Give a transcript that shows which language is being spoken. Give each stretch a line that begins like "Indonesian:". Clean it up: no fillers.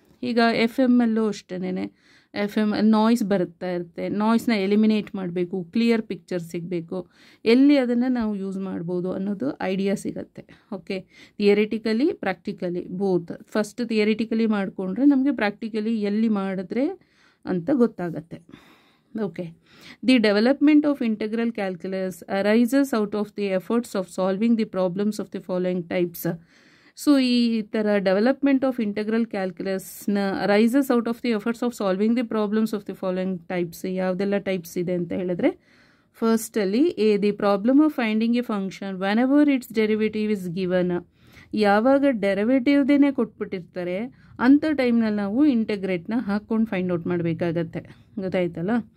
Kannada: ಈಗ FM ಅಲ್ಲೂ ಅಷ್ಟೇ, FM ನಾಯ್ಸ್ ಬರ್ತಾ ಇರುತ್ತೆ, ನಾಯ್ಸ್ನ ಎಲಿಮಿನೇಟ್ ಮಾಡಬೇಕು, ಕ್ಲಿಯರ್ ಪಿಕ್ಚರ್ ಸಿಗಬೇಕು, ಎಲ್ಲಿ ಅದನ್ನು ನಾವು ಯೂಸ್ ಮಾಡ್ಬೋದು ಅನ್ನೋದು ಐಡಿಯಾ ಸಿಗುತ್ತೆ. Okay, theoretically practically both. First theoretically ಮಾಡಿಕೊಂಡ್ರೆ ನಮಗೆ ಪ್ರಾಕ್ಟಿಕಲಿ ಎಲ್ಲಿ ಮಾಡಿದ್ರೆ ಅಂತ ಗೊತ್ತಾಗತ್ತೆ.
English: Okay, the development of integral calculus arises out of the efforts of solving the problems of the following types. So
Kannada: ಈ ಥರ
English: Development of integral ಕ್ಯಾಲ್ಕುಲಸ್ನ arises out of the efforts of solving the problems of the following types.
Kannada: ಯಾವುದೆಲ್ಲ types ಇದೆ ಅಂತ ಹೇಳಿದ್ರೆ, ಫಸ್ಟಲ್ಲಿ
English: The problem of finding a function whenever its derivative is given.
Kannada: ಯಾವಾಗ ಡೆರಿವೇಟಿವ್ದೇನೆ ಕೊಟ್ಬಿಟ್ಟಿರ್ತಾರೆ ಅಂಥ ಟೈಮ್ನಲ್ಲಿ ನಾವು ಇಂಟಗ್ರೇಟ್ನ ಹಾಕ್ಕೊಂಡು ಫೈಂಡ್ ಔಟ್ ಮಾಡಬೇಕಾಗತ್ತೆ. ಗೊತ್ತಾಯ್ತಲ್ಲ.